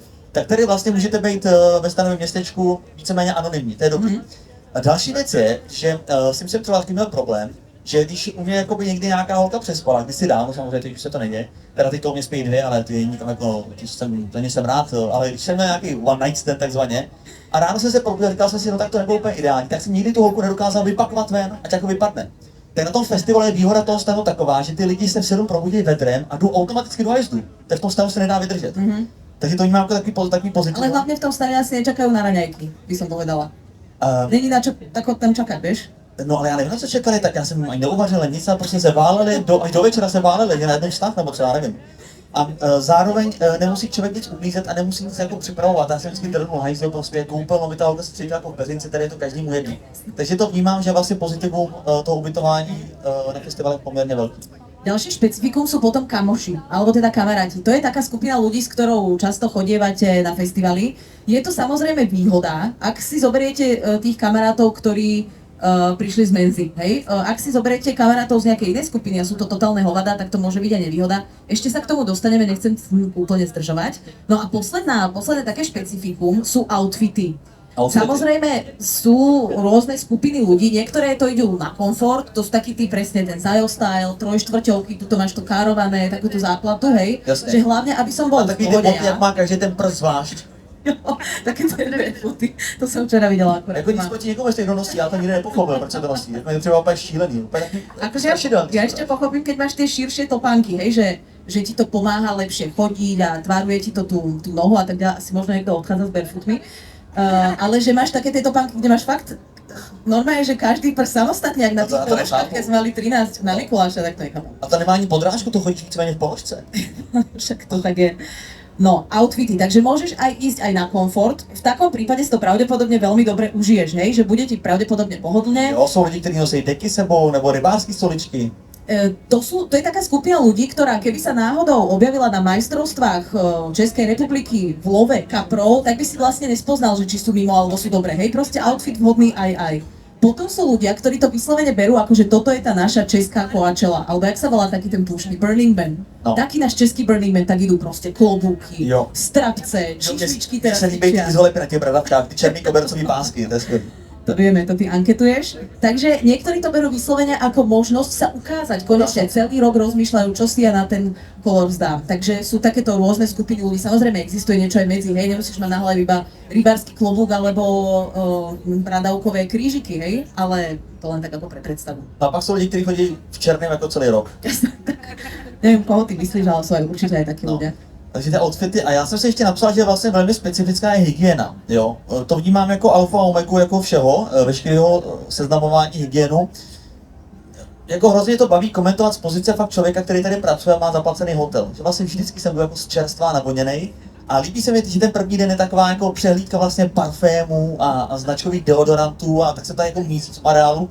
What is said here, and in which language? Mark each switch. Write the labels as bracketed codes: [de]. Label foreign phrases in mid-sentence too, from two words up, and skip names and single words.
[cs] Tak tady vlastně můžete být ve stanovém městečku víceméně anonymní, to je dobrý. A další věc je, že s tím jsem třeba taky měl problém, že když u mě jakoby někdy nějaká holka přespala, kdysi dávno, samozřejmě teď už se to neděje, teda ty to u mě spí 2, ale ty nikam jako, jsem rád, ale když jsem měl nějaký [en] one night stand [cs] takzvaně, a ráno jsem se probudil, říkal jsem si, no tak to nebylo úplně ideální, tak jsem nikdy tu holku nedokázal vypakovat ven, ať jako vypadne. Tak na tom festivalu je výhoda toho stanu taková, že ty lidi se v 7 probudí vedrem a jdou automaticky do hajzdu. Tak v tom stanu se nedá vydržet. Takže to vnímám jako takový pozitiv. [sk] Ale hlavne v tom stane asi nečakajú na raňajky, by som povedala. Není na čo tam čakať, vieš? [cs] No ale já nevím, na co čekali, tak já jsem ani neuvařil nic, ale prostě se váleli, až do večera se váleli, na jednom stav nebo třeba, nevím. A zároveň nemusí člověk nic uklízet a nemusí nic jako připravovat. Já jsem vždycky drnul hajzl, prostě koupel, no vytáhl se třeba jako v Bezinci, tady je to každému jedný. Takže to vnímám, že vlastně pozitivum toho ubytování na festivalu je poměrně velký. [sk] Ďalšie špecifikum sú potom kamoši, alebo teda kamaráti. To je taká skupina ľudí, s ktorou často chodievate na festivaly. Je to samozrejme výhoda, ak si zoberiete tých kamarátov, ktorí prišli z menzy, hej? Ak si zoberiete kamarátov z nejakej inej skupiny a sú to totálne hovada, tak to môže byť aj nevýhoda. Ešte sa k tomu dostaneme, nechcem úplne zdržovať. No a posledné také špecifikum sú outfity. Samozrejme sú rôzne skupiny ľudí, niektoré to idú na komfort, to sú takí tí presne ten Zajo style, trojštvrťovky, tuto máš to kárované, takúto záplatu, hej, jasne. Že hlavne, aby som bol v pohode, [cs] jak má každý ten prst zvlášť. Jo, také to je foty, to jsem včera viděla akorát. Jako nic proti někomu, jestli to nosí, já to nikdy nepochopil, proč se to nosí, jako je třeba úplně šílený, úplně [sk] akože ja ešte pochopím, keď máš tie širšie topánky, hej, že ti to pomáha lepšie chodiť a tváruje ti to tú nohu a tak ďalej, asi možno niekto odchádza s barefootmi. Ale že máš také tie topánky, kde máš fakt normálne, že každý prst samostatne, jak na tých položkách, keď sme mali 13 na Mikuláša, tak to nechápam. [cs] A to nemá ani podrážku, to chodíš víceméně v položce. [sk] Však to tak je. No, outfity, takže môžeš aj ísť aj na komfort. V takom prípade si to pravdepodobne veľmi dobre užiješ, hej, že bude ti pravdepodobne pohodlné. [cs] Jo, jsou lidi, kteří nosí deky sebou, nebo rybářské stoličky. [sk] To je taká skupina ľudí, ktorá keby sa náhodou objavila na majstrovstvách Českej republiky v love kaprov, tak by si vlastne nespoznal, že či sú mimo alebo sú dobré, hej, proste outfit vhodný aj. Potom sú ľudia, ktorí to vyslovene berú, akože toto je tá naša česká Coachella, alebo jak sa volá taký ten púšny, Burning Man. No. Taký náš český Burning Man, tak idú proste klobúky, strapce, číšličky teraz. [cs] Mně se líbí ty zholepy na těch bradavkách, ty černý kobercový pásky, to je skvělý. [sk] To vieme, to ty anketuješ. Takže niektorí to berú vyslovene ako možnosť sa ukázať. Konečne celý rok rozmýšľajú, čo si ja na ten kolor vzdám. Takže sú takéto rôzne skupiny ľudí. Samozrejme existuje niečo aj medzi, hej, nemusíš mať na hlave iba rybársky klobúk alebo bradavkové krížiky, hej, ale to len tak ako pre predstavu. [cs] A pak jsou lidi, kteří chodí v černém jako celý rok. [sk] Neviem, koho ty myslíš, ale sú aj určite aj takí ľudia. [cs] Takže ty outfity, a já jsem si ještě napsal, že vlastně velmi specifická je hygiena, jo. To vnímám jako alfa a omega jako všeho, veškerého seznamování hygienu. Jako hrozně to baví komentovat z pozice fakt člověka, který tady pracuje a má zaplacený hotel. Že vlastně vždycky jsem byl jako z čerstvá navoněnej. A líbí se mi, že ten první den je taková jako přehlídka vlastně parfémů a značkových deodorantů a tak se tady jako mísí v areálu.